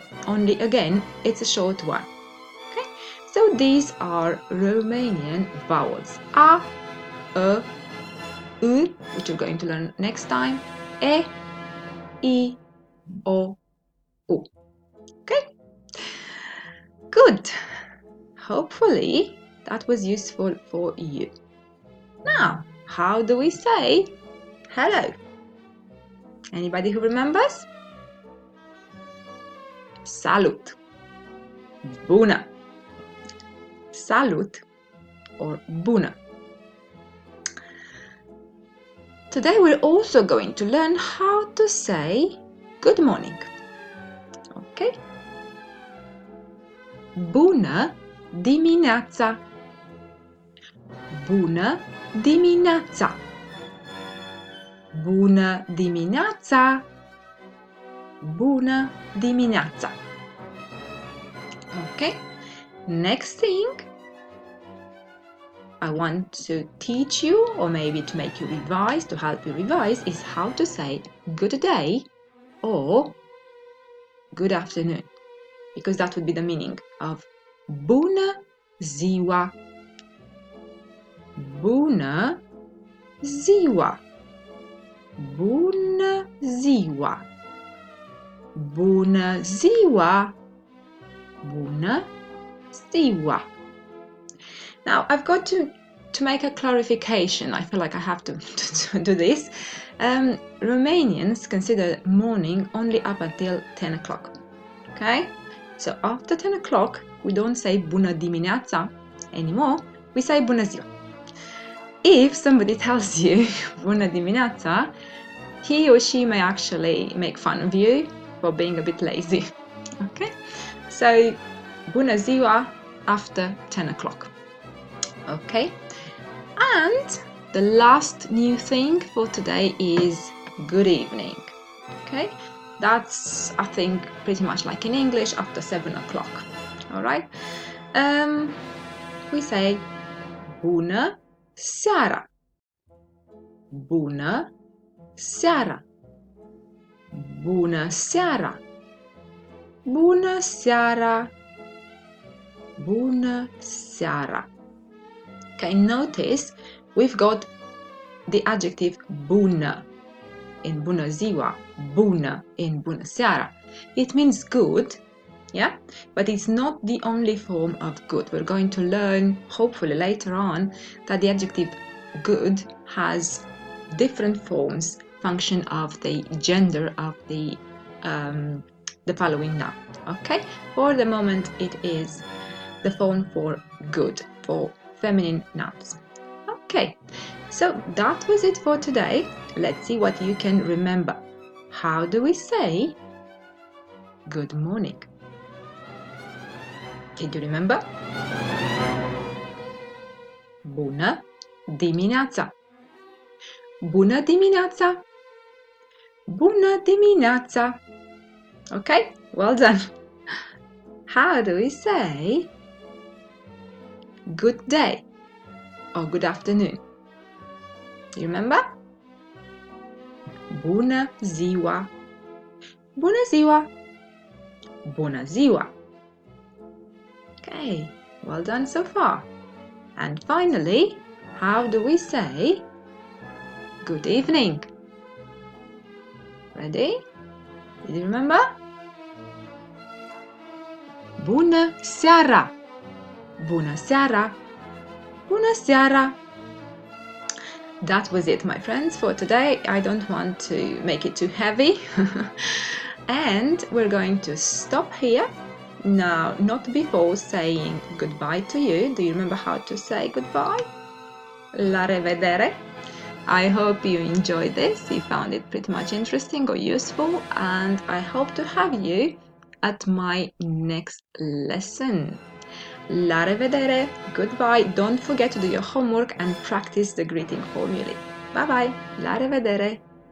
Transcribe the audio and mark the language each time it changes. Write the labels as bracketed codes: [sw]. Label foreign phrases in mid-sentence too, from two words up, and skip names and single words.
[en] Only again, it's a short one. Okay, so these are Romanian vowels: A, U, which we're going to learn next time, E, I, O, U. Okay, good. Hopefully that was useful for you. Now, how do we say hello? Anybody who remembers? Salut. Bună. Salut or bună. Today we're also going to learn how to say good morning. [ro] Okay? Bună dimineața. Bună dimineața. Bună dimineața. Bună dimineața. [en] Okay? Next thing I want to teach you, or maybe to make you revise, to help you revise, is how to say good day or good afternoon, because that would be the meaning of [ro] bună ziua. Bună ziua. Bună ziua. Bună ziua. Bună ziua. [en] Now I've got to to make a clarification, I feel like I have to do this. Romanians consider morning only up until 10 o'clock. Okay? So after 10 o'clock, we don't say [ro] bună dimineața [en] anymore, we say [ro] bună ziua. [en] If somebody tells you [ro] bună dimineața, [en] he or she may actually make fun of you for being a bit lazy. Okay? So [ro] bună ziua [en] after 10 o'clock. Okay? And the last new thing for today is good evening. Okay? That's, I think, pretty much like in English after 7 o'clock. Alright? We say [ro] bună seara. Bună seara. Bună seara. Bună seara. Bună seara. [en] Okay, notice we've got the adjective bună in [ro] bună ziua, [en] bună in [ro] bună seara. [en] It means good, yeah, but it's not the only form of good. We're going to learn, hopefully later on, that the adjective good has different forms, function of the gender of the following noun. Okay, for the moment it is the form for good, for feminine nouns. Okay, so that was it for today. Let's see what you can remember. How do we say good morning? Did you remember? [ro] Bună dimineața. Bună dimineața. Bună dimineața. [en] Okay, well done. How do we say good day or good afternoon? Do you remember? [ro] Bună ziua. Bună ziua. Bună ziua. [en] Okay, well done so far. And finally, how do we say good evening? Ready? Did you remember? [ro] Bună seara. Bună seara. Bună seara. [en] That was it, my friends, for today. I don't want to make it too heavy. And we're going to stop here. Now, not before saying goodbye to you. Do you remember how to say goodbye? [ro] La revedere. [en] I hope you enjoyed this. You found it pretty much interesting or useful. And I hope to have you at my next lesson. [ro] La revedere, [en] goodbye. Don't forget to do your homework and practice the greeting formulae. Bye bye, [ro] la revedere.